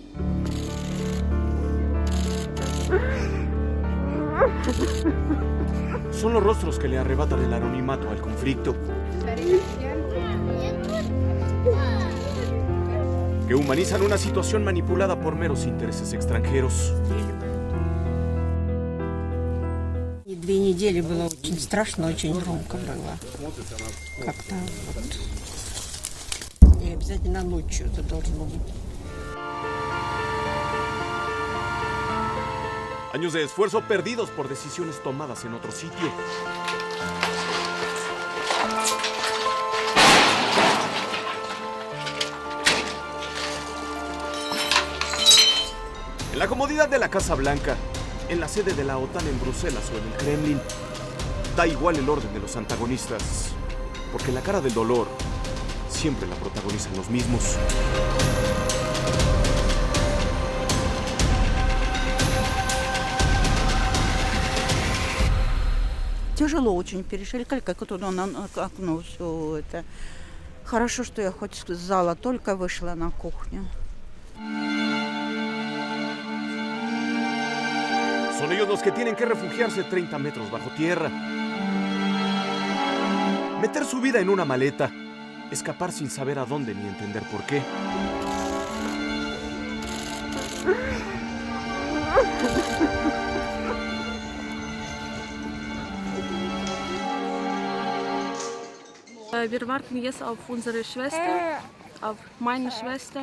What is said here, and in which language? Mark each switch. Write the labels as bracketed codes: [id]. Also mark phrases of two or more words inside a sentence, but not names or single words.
[es] Son los rostros que le arrebatan el anonimato al conflicto, que humanizan una situación manipulada por meros intereses extranjeros. [ru] 2 недели было очень страшно, очень громко было. Как-то вот. И обязательно ночью это должно быть. [es] Años de esfuerzo perdidos por decisiones tomadas en otro sitio. En la comodidad de la Casa Blanca, en la sede de la OTAN en Bruselas o en el Kremlin, da igual el orden de los antagonistas, porque la cara del dolor siempre la protagonizan los mismos. [ru] Тяжело очень перешли, как туда на окно все это. Хорошо, что я хоть с зала только вышла на кухню. [es] Son ellos los que tienen que refugiarse 30 metros bajo tierra. Meter su vida en una maleta. Escapar sin saber a dónde ni entender por qué. [de] Wir warten jetzt auf unsere Schwester, auf meine Schwester.